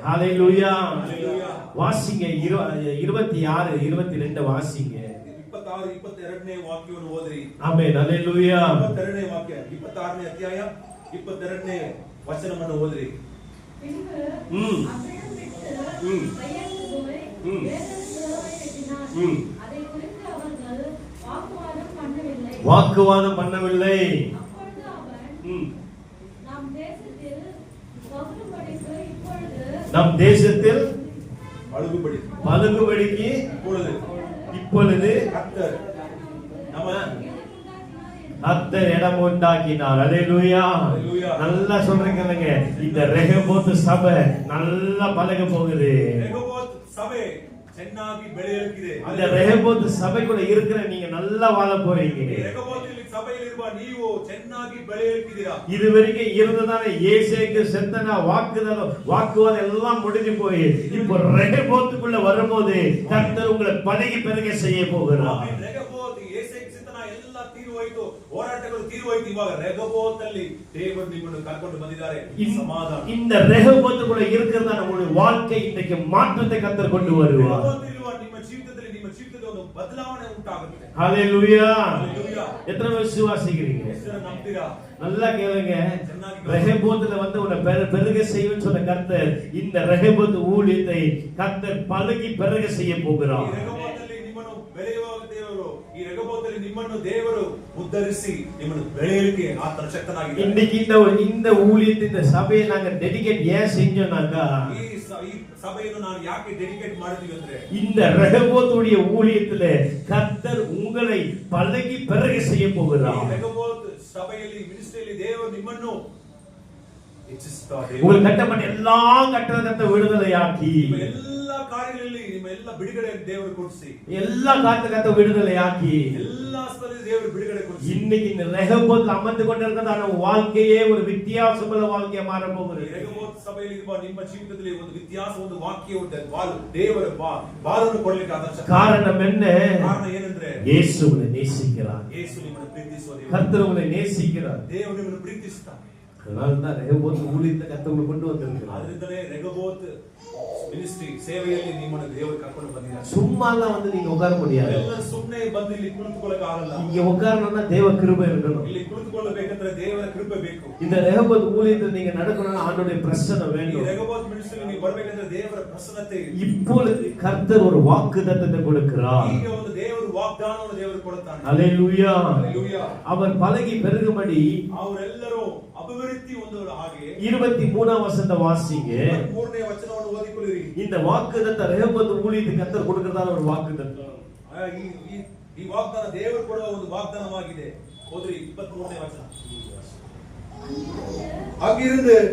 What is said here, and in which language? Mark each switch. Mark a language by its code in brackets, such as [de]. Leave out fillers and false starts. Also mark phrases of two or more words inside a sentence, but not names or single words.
[ta] ஹalleluya. ஹalleluya. வாசிங்க 26 22 வாசிங்க. [kn] 26 22ನೇ ವಾಕ್ಯವನ್ನು ಓದಿರಿ. ಆಮೆನ್. ಹalleluya. 22ನೇ ವಾಕ್ಯ 26ನೇ ಅಧ್ಯಾಯ 22ನೇ ವಚನವನ್ನು ಓದಿರಿ. [ta] வாக்குவாதம் பண்ணவில்லை. நம் தேசத்தில் பழுகுபடிக்கு இப்பொழுது கர்த்தர் இடம் உண்டாக்கினார். ஹalleluya. நல்லா சொல்றீங்க. இந்த ரெகோபோத் சபை நல்லா பழக போகுது. [kn] ரெகோபோத் சபை ಚೆನ್ನಾಗಿ ಬೆಳೆಯಲಿದೆ. [ta] அந்த ரெகோபோத் சபைக்குள்ள இருக்கிற நீங்க நல்லா வாழ போறீங்க. [kn] ரெகோபோத் சபையிலிರುವ ನೀವು ಚೆನ್ನಾಗಿ ಬೆಳೆಯಲಿದ್ದೀರಾ. [ta] இதுவரைக்கும் இருந்ததானே இயேசுவுக்கு செத்தனா வாக்குவாதம் எல்லாம் முடிஞ்சு போய் இப்போ ரெகோபோத்துக்குள்ள வரும்போது கர்த்தர் உங்களை பழகி பெருக செய்ய போகிறார். [kn] ரெகோபோத் [ta] இயேசுவுக்கு செத்தனா [kn] ಎಲ್ಲ ತೀರು ಹೋಯಿತು, ಹೋರಾಟಗಳು ತೀರು ಹೋಯಿತು. ಇವಾಗ ரெகோபோத் ಅಲ್ಲಿ ದೇವರು ನಿಮ್ಮನ್ನು ಕರ್ಕೊಂಡು ಬಂದಿದ್ದಾರೆ. ಸಮಾಧಾನ. [ta] இந்த ரெகோபோத்துக்குள்ள இருக்கிறதா நம்மளுடைய வாழ்க்கை இன்னைக்கு மாற்றத்தை கர்த்தர் கொண்டு வருவார். [kn] ನಿಮ್ಮ ಜೀವಿತದಲ್ಲಿ ನಿಮ್ಮ ಜೀವಿತದ ಒಂದು ಬದಲಾವಣೆ ಉಂಟಾಗುತ್ತೆ. [ta] ஹalleluya. ஹalleluya. எத்தனை பேர் விசுவாசிக்கிறீங்க? நம்புறீங்களா? நல்லா கேளுங்க. ரெகோபோத்துல வந்து உன்னை பெருக செய்வேன்னு சொன்ன கர்த்தர் இந்த ரெகோபோத் ஊழியத்தை கர்த்தர் பழகி பெருக செய்ய போகிறார். [kn] ரெகோபோத்தில் ನಿಮ್ಮನ್ನು ಬೆಳೆಯುವ ದೇವರು, ಈ ரெகோபோத்தில் ನಿಮ್ಮನ್ನು ದೇವರು ಉದ್ಧರಿಸಿ ನಿಮ್ಮನ್ನು ಬೆಳೆಯಲಿಕ್ಕೆ ಆತನ ಶಕ್ತನಾಗಿದ್ದಾನೆ. [ta] இன்னைக்கு இந்த ஊழியத்தை இந்த சபையை நாங்க டெடிகேட் ஏன் செஞ்சோம்னாக்கா [kn] ಈ ಸಭೆಯನ್ನು ನಾನು ಯಾಕೆ ಡೆಡಿಕೇಟ್ ಮಾಡಿದೀವಿ ಅಂದ್ರೆ [ta] இந்த ரெகோபோத்துடைய ஊழியத்துல கர்த்தர் உங்களை பழகி பெருக செய்ய போகிறார். [kn] ரெகோபோத் ಸಭೆಯಲ್ಲಿ ಮಿನಿಸ್ಟ್ರಿಯಲ್ಲಿ ದೇವರು ನಿಮ್ಮನ್ನು ಹೆಚ್ಚಿಸುತ್ತಾರೆ. [ta] உங்களுக்கு கட்டப்பட்ட எல்லா கட்டணத்தை விடுதலையாக்கி [kn] ಎಲ್ಲ ಕಾರ್ಯಗಳಲ್ಲಿ ನಿಮ್ಮ ಎಲ್ಲ ಬಿಡುಗಡೆ ದೇವರು ಕೊಡಿಸಿ [ta] எல்லா கட்டணத்தை விடுதலையாக்கி [kn] ಎಲ್ಲ ಸ್ಥಳದಲ್ಲಿ ದೇವರು ಬಿಡುಗಡೆ ಕೊಡಿಸಿ [ta] இன்னைக்கு இந்த ரெகோபோத் அமர்ந்து கொண்டிருக்கிறதான வாழ்க்கையே ஒரு வித்தியாசமான வாழ்க்கையா மாற போகிறது. [kn] ரெகோபோத் ಸಭೆಯಲ್ಲಿ ಇರುವ ನಿಮ್ಮ ಜೀವಿತದಲ್ಲಿ ಒಂದು ವ್ಯತ್ಯಾಸ, ಒಂದು ವಾಕ್ಯ ಉಂಟು. ದೇವರ ಬಾಲನ್ನು ಕೊಡಲಿಕ್ಕೆ ಆದ [ta] காரணம் என்ன? [kn] ಕಾರಣ ಏನಂದ್ರೆ [ta] இயேசு உங்களை நேசிக்கிறார். [kn] ಯೇಸು ನಿಮ್ಮನ್ನು ಪ್ರೀತಿಸುವ ದೇವರು. [ta] கர்த்தர் உங்களை நேசிக்கிறார். [kn] ದೇವರು ನಿಮ್ಮನ್ನು ಪ್ರೀತಿಸುತ್ತಾನೆ. [ta] அதனால்தான் ரெகோபோத் ஊழியத்தை கர்த்தர் உங்களை கொண்டு வந்திருக்கிறார். [kn] ಅದರಿಂದಲೇ ரெகோபோத் ಮಿನಿಸ್ಟ್ರಿ ಸೇವೆಯಲ್ಲಿ ನಿಮ್ಮನ್ನು ದೇವರು ಕರ್ಕೊಂಡು ಬಂದಿದ್ದಾರೆ. [ta] சும்மா எல்லாம் வந்து நீங்க உட்கார முடியாது. [kn] ಎಲ್ಲ ಸುಮ್ಮನೆ ಬಂದು ಇಲ್ಲಿ ಕುಳಿತುಕೊಳ್ಳಕ್ಕೆ ಆಗಲ್ಲ. [ta] இங்க உட்காரணும்னா தேவ கிருபை இருக்கணும். [kn] ಇಲ್ಲಿ ಕುಳಿತುಕೊಳ್ಳಬೇಕಂದ್ರೆ ದೇವರ ಕೃಪೆ ಬೇಕು. [ta] இந்த ரெகோபோத் ஊழியத்தில் நீங்க நடக்கணும்னா ஆண்டவருடைய பிரசன்னம் வேண்டும். [kn] ಈ ரெகோபோத் ಮಿನಿಸ್ಟ್ರಿ ನೀವು ಬರಬೇಕಂದ್ರೆ ದೇವರ ಪ್ರಸನ್ನತೆ. [ta] இப்பொழுது கர்த்தர் ஒரு வாக்குத்தத்தத்தை கொடுக்கிறார். [kn] ಈಗ ಒಂದು ದೇವರು ವಾಗ್ದಾನವನ್ನು ದೇವರು ಕೊಡುತ್ತಾನೆ. [ta] ஹalleluya. ஹalleluya. அவர் பலகி பெருகும்படி [kn] ಅವರೆಲ್ಲರೂ ಅಭಿವೃದ್ಧಿ ಹೊಂದುವ ಹಾಗೆ [ta] 23ஆம் வசனத்தை வாசிங்க. [kn] 3ನೇ ವಚನವನ್ನು ಓದಿಕೊಳ್ಳಿರಿ. [ta] இந்த வாக்குத்தத்த ரெகோபோத் ஊழியத்துக்கு கர்த்தர் கொடுக்கிறதான ஒரு வாக்குத்தத்தம். [kn] ಈ ವಾಗ್ದಾನ ದೇವರು ಕೊಡುವ ಒಂದು ವಾಗ್ದಾನವಾಗಿದೆ. ಓದ್ರಿ 23ನೇ ವಚನ. [ta] அங்கிருந்து